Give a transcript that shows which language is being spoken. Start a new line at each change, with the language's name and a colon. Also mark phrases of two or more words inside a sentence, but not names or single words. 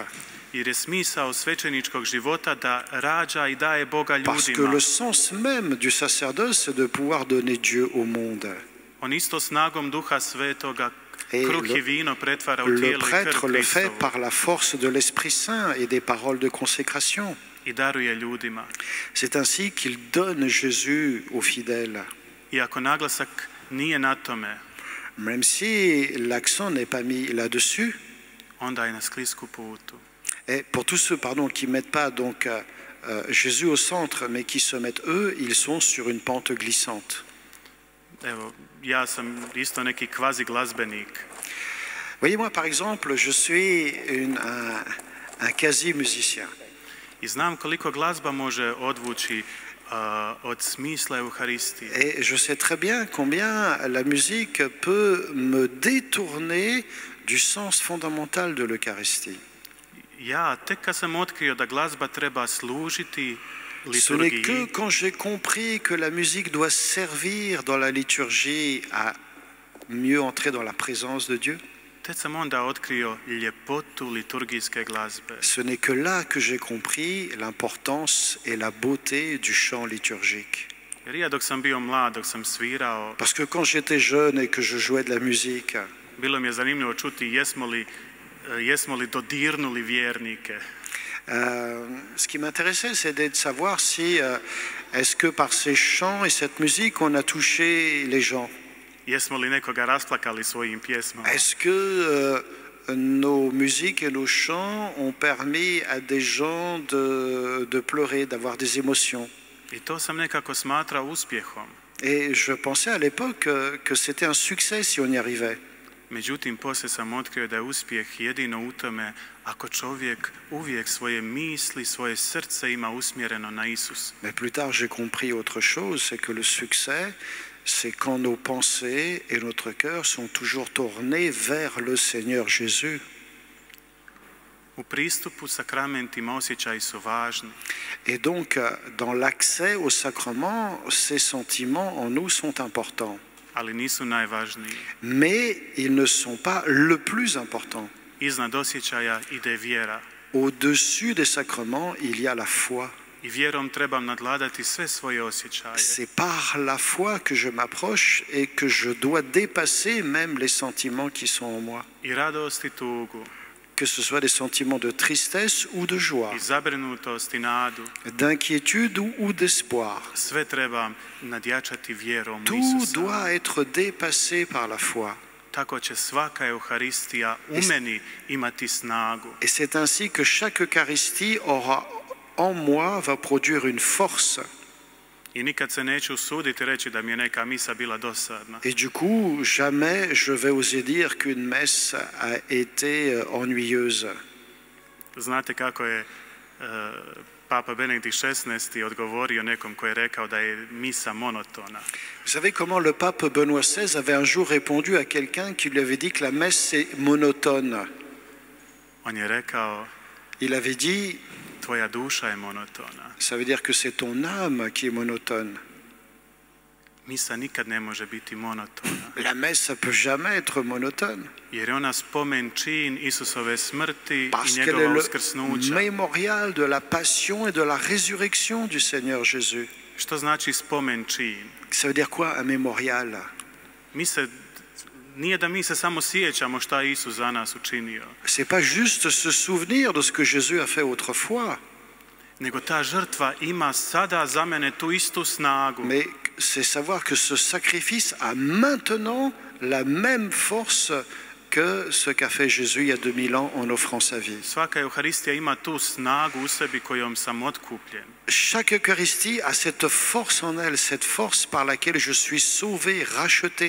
Croatian: Jer je smisao svećeničkog života da rađa i daje Boga ljudima.
French: Parce que le sens même du sacerdoce, c'est de pouvoir donner Dieu au monde.
Croatian: On isto snagom Duha Svetoga
French: Et
Croatian: kruh i vino pretvara u
French: le
Croatian: tijelo i krv
French: prêtre le fait
Croatian: Hristovu
French: par la force de l'Esprit Saint et des paroles de consécration.
Croatian: i daruje ljudima.
French: C'est ainsi qu'il donne Jésus aux fidèles.
Croatian: Iako naglasak nije na tome,
French: Même si l'accent n'est pas mis là-dessus.
Croatian: onda je na sklisku putu.
French: Et pour tous ceux qui ne mettent pas donc Jésus au centre, mais qui se mettent eux, ils sont sur une pente glissante.
Croatian: Evo, ja sam isto neki kvazi glazbenik.
French: Voyez, moi par exemple, je suis un quasi-musicien.
Croatian: I znam koliko glazba može odvući od smisla Euharistije.
French: Et je sais très bien combien la musique peut me détourner du sens fondamental de l'Eucharistie.
Croatian: Ja tek kad sam otkrio da glazba treba služiti
French: Ce n'est
Croatian: liturgiji,
French: que quand j'ai compris que la musique doit servir dans la liturgie à mieux entrer dans la présence de Dieu,
Croatian: tek sam onda otkrio ljepotu liturgijske glazbe.
French: ce n'est que là que j'ai compris l'importance et la beauté du chant liturgique.
Croatian: Jer ja dok sam bio mlad, dok sam svirao,
French: Parce que quand j'étais jeune et que je jouais de la musique,
Croatian: bilo mi je zanimljivo čuti jesmo li dodirnuli vjernike.
French: Ce qui m'intéressait, c'était de savoir si, est-ce que par ces chants et cette musique, on a touché les gens.
Croatian: Jesmo li nekoga rasplakali svojim pjesmama?
French: Est-ce que nos musiques et nos chants ont permis à des gens de pleurer, d'avoir des émotions?
Croatian: I to sam nekako smatrao uspjehom.
French: Et je pensais à l'époque que c'était un succès si on y arrivait.
Croatian: Međutim, poslije sam otkrio da je uspjeh jedino u tome ako čovjek uvijek svoje misli, svoje srce ima usmjereno na Isus.
French: Mais plus tard, j'ai compris autre chose, c'est que le succès, c'est quand nos pensées et notre cœur sont toujours tournés vers le Seigneur Jésus.
Croatian: U pristupu sakramentima osjećaji su važni.
French: Et donc, dans l'accès au sacrement, ces sentiments en nous sont importants.
Croatian: Ali nisu najvažniji.
French: Mais ils ne sont pas le plus important.
Croatian: Iznad osjećaja ide vjera.
French: Au-dessus des sacrements, il y a la foi.
Croatian: I vjerom trebam nadvladati sve svoje osjećaje.
French: C'est par la foi que je m'approche et que je dois dépasser même les sentiments qui sont en moi.
Croatian: I radost i tugu.
French: Que ce soit des sentiments de tristesse ou de joie,
Croatian: I zabrinutost i nadu.
French: d'inquiétude ou d'espoir.
Croatian: Sve trebam nadjačati vjerom u
French: Tout
Croatian: Isusa.
French: doit être dépassé par la foi.
Croatian: Tako će svaka Euharistija u meni imati snagu.
French: Et c'est ainsi que chaque Eucharistie aura en moi, va produire une force.
Croatian: I nikad se neću usuditi reći da mi je neka misa bila dosadna.
French: Et du coup, jamais je vais oser dire qu'une messe a été ennuyeuse.
Croatian: Znate kako je Papa Benedikt XVI odgovorio nekom koji je rekao da je misa monotona.
French: Vous savez comment le pape Benoît XVI avait un jour répondu à quelqu'un qui lui avait dit que la messe est monotone.
Croatian: On je rekao,
French: Il avait dit,
Croatian: tvoja duša je monotona.
French: ça veut dire que c'est ton âme qui est monotone.
Croatian: Misa nikad ne može biti monotona.
French: La messe, ça peut jamais être monotone.
Croatian: Jer je ona spomen čin Isusove smrti
French: Parce
Croatian: i
French: qu'elle est
Croatian: njegova
French: le
Croatian: uskrsnuća.
French: mémorial de la passion et de la résurrection du Seigneur Jésus.
Croatian: Što znači spomen čin?
French: Ça veut dire quoi un mémorial?
Croatian: Nije da mi se samo sjećamo šta je Isus za nas učinio.
French: C'est pas juste se souvenir de ce que Jésus a fait autrefois.
Croatian: Nego ta žrtva ima sada za mene tu istu snagu.
French: Mais c'est savoir que ce sacrifice a maintenant la même force que ce qu'a fait Jésus il y a 2000 ans en offrant sa vie.
Croatian: Svaka Euharistija ima tu snagu u sebi kojom sam otkupljen.
French: Chaque Eucharistie a cette force en elle, cette force par laquelle je suis sauvé, racheté.